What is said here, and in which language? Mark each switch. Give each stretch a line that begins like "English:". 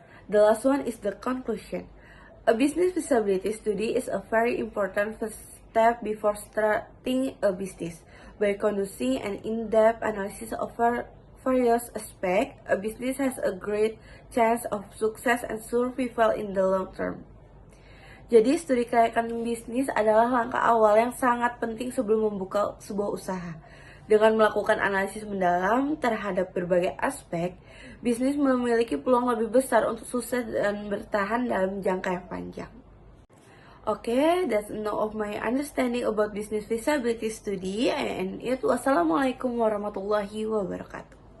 English: The last one is the conclusion. A business feasibility study is a very important first step before starting a business. By conducting an in-depth analysis of various aspects, a business has a great chance of success and survival in the long term.
Indonesian: Jadi, studi kelayakan bisnis adalah langkah awal yang sangat penting sebelum membuka sebuah usaha. Dengan melakukan analisis mendalam terhadap berbagai aspek, bisnis memiliki peluang lebih besar untuk sukses dan bertahan dalam jangka yang panjang.
English: Okay, that's enough of my understanding about business feasibility study, and
Arabic: wassalamualaikum warahmatullahi wabarakatuh.